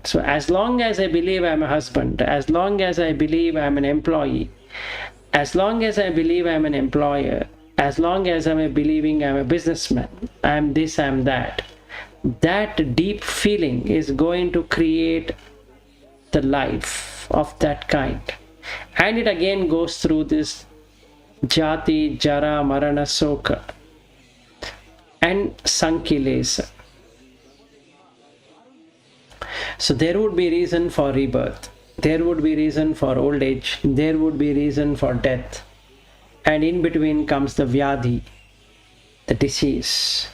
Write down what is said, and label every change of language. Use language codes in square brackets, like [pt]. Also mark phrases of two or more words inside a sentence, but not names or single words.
[en] So as long as I believe I'm a husband, as long as I believe I'm an employee, as long as I believe I'm an employer, as long as I'm believing I'm a businessman, I'm this, I'm that, that deep feeling is going to create the life of that kind. And it again goes through this [pi] jati, jara, marana, soka [en] and sankilesa. So there would be reason for rebirth, there would be reason for old age, there would be reason for death, and in between comes the vyadhi, the disease.